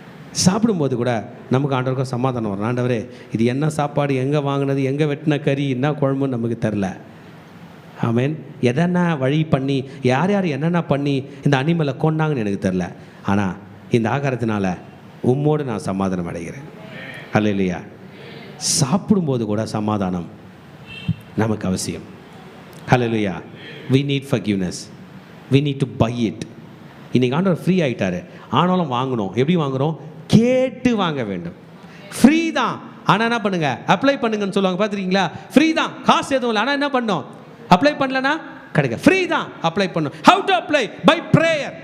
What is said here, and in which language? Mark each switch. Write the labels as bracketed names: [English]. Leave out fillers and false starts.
[Tamil] சாப்பிடும்போது கூட நமக்கு ஆண்டவருக்கும் சமாதானம் வரும். ஆண்டவரே இது என்ன சாப்பாடு, எங்கே வாங்கினது, எங்கே வெட்டின கறி, என்ன குழம்புன்னு நமக்கு தெரில. ஆமென். எதனா வழி பண்ணி யார் என்னென்ன பண்ணி இந்த அனிமலை கொண்டாங்கன்னு எனக்கு தெரில. ஆனால் இந்த ஆகாரத்தினால உம்மோடு நான் சமாதானம் அடைகிறேன். அல்லேலூயா. சாப்பிடும்போது கூட சமாதானம் நமக்கு அவசியம். அல்லேலூயா. [English] we need forgiveness, we need to buy it. [Tamil] இன்னைக்கு ஆண்டவர் ஃப்ரீ ஆகிட்டாரு, ஆனாலும் வாங்கணும். எப்படி வாங்குகிறோம்? கேட்டு வாங்க வேண்டும். ஃப்ரீ தான், ஆனால் என்ன பண்ணுங்க, அப்ளை பண்ணுங்கன்னு சொல்லுவாங்க. பார்த்துருக்கீங்களா? ஃப்ரீ தான், காசு எதுவும் இல்லை. ஆனால் என்ன பண்ணோம்? அப்ளை பண்ணலன்னா கிடைக்க. ஃப்ரீ தான், அப்ளை பண்ணணும். [English] How to apply? By prayer.